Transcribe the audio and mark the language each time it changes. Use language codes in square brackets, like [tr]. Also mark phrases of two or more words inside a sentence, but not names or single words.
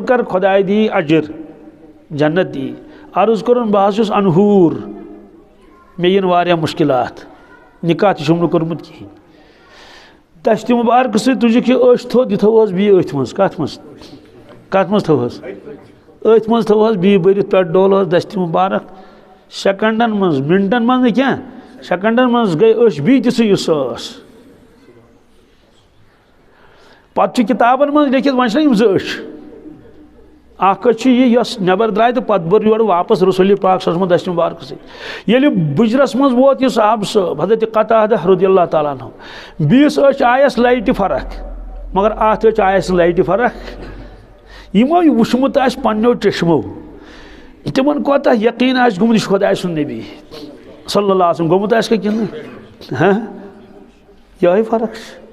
[ks] کر خۄداے دی اجر جنت دی عرض کوٚرُن بہٕ حظ چھُس انہوٗر مےٚ یِن واریاہ مُشکلات نکاح تہِ چھُم نہٕ کوٚرمُت کِہیٖنۍ دشتہِ مُبارکہٕ سۭتۍ تُجِکھ یہِ أچھ تھوٚد یہِ تھٲوہس بیٚیہِ أتھۍ منٛز کتھ منٛز تھٲوہس أتھۍ منٛز تھٲوہس بیٚیہِ بٔرِتھ پٮ۪ٹھ ڈولہس دشتہِ مُبارک سیکنڈن منٛز منٹن منٛز نہٕ کینٛہہ سیکنڈن منٛز گٔے أچھ بیٚیہِ تِژھٕے یُس ٲس پتہٕ چھُ کِتابن منٛز لیکھِتھ وۄنۍ چھِنہ یِم زٕ أچھ اکھ أچھ چھِ یہِ یۄس نٮ۪بر درٛاے تہٕ پتہٕ بٔر یورٕ واپس رسول پاک [ar] صلی اللہ علیہ وسلم [ks] دشتہِ مُبارکہٕ سۭتۍ ییٚلہِ بُجرس منٛز ووت یہِ صحابہٕ صٲب حضرت قتادہ [ar] رضی اللہ تعالیٰ عنہ [ks] بیٚیِس أچھ آیس لایٹہِ فرق مگر اتھ أچھ آیس نہٕ لایٹہِ فرق یِمو یہِ وٕچھمُت آسہِ پننیو چشمو تِمن کوتاہ یقیٖن آسہِ گوٚمُت یہِ چھُ خۄداے سُنٛد نبی [ar] صلی اللہ علیہ وسلم [ks] گوٚمُت آسہِ کِنہٕ ہاں یِہوے فرق چھِ